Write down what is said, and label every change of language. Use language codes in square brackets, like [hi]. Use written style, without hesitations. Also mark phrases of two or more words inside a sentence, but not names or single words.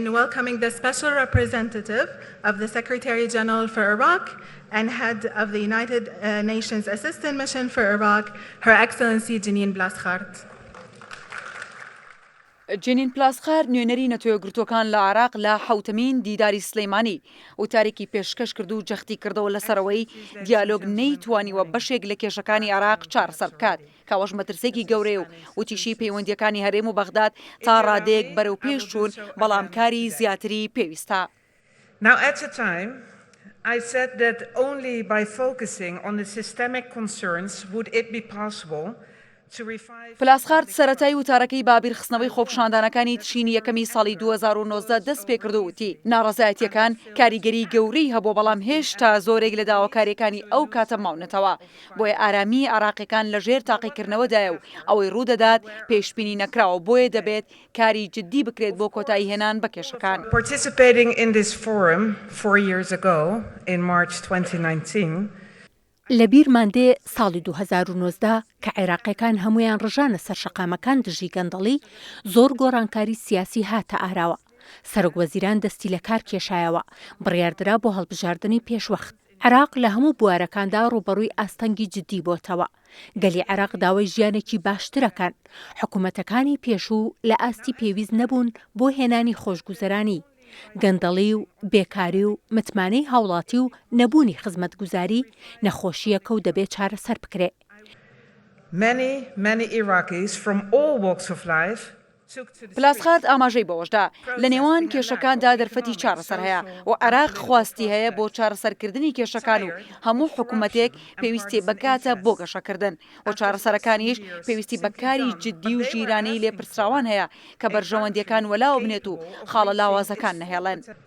[en] in welcoming the Special Representative of the Secretary General for Iraq and Head of the United Nations Assistant Mission for Iraq, Her Excellency Jeanine Blaskhart. [ckb] جنین پلاسخار نوێنەری نەتۆیەگرتوەکان لە عێراق لە حوتەمین دیداری سلەیمانی وتارێکی پێشکەش کرد و جەختی کردەوە لەسەرەوەی دیالۆگ نەیتوانیوە بەشێک لە کێشەکانی عێراق چارەسەر بکات کەوەش مەترسێکی گەورەیە و وتیشی پەیوەندیەکانی هەرێم و بەغداد تا ڕادەیەک بەرەو پێش چوون بەڵام کاری زیاتری پێویستە. [en] Now at the time I said that only by focusing on the systemic concerns would it be possible. [ckb] پلاسخارد سەرەتای وتارەکەی بابیرخستنەوەی خۆپشاندانەکانی تشینی یەکەمی ساڵی 2019 دەست پێ کردو وتی ناڕەزایەتیەکان کاریگەری گەورەی هەبوو بەڵام هێشتا زۆرێک لە داواکاریەکانی ئەو کاتە ماونەتەوە بۆیە ئارامی عێراقیەکان لەژێر تاقیکردنەوەدایە و ئەوەی ڕوودەدات پێشبینی نەکراوە بۆیە دەبێت کاری جددی بکرێت بۆ کۆتایی هێنان بە کێشەکان. [en] Participating in this forum 4 years ago in March 2019 [ckb] لە بیرماندێ ساڵی 2019 کە عێراقیەکان هەمویان ڕژانە سەر شەقامەکان دژی گەندەڵی زۆر گۆڕانکاری سیاسی هاتە ئاراوە سەرۆکوەزیران دەستی لە کار کێشایەوە بڕیاردرا بۆ هەڵبژاردننی پێشوەخت عێراق لە هەموو بوارەکاندا ڕوبەڕووی ئاستەنگی جددی بۆتەوە گەلی عێراق داوای ژیانێکی باشترەکان حکوومەتەکانی پێشوو لە ئاستی پێویست نەبوون بۆ هێنانی خۆشگوزەرانی گەندەڵی و بێکاری و متمانەی هاوڵاتی و نەبوونی خزمەتگوزاری نەخۆشیەکە و دەبێت چارەسەر بکرێت. [en] Many Iraqis from all walks of life [ckb] پلاسخارد ئاماژەی بەوەشدا لە نێوان کێشەکاندا دەرفەتی چارەسەر هەیە و عێراق خواستی هەیە بۆ چارەسەرکردنی کێشەکان و هەموو حکوومەتێک پێویستی بەکاتە بۆ گەشەکردن و چارەسەرەکانیش پێویستی بەکاری جددی و ژیرانەی لێپرسراوان هەیە کە بەرژەوەندیەکان وەلاوە بنێت و خاڵە لاوازەکان نەهێڵێن.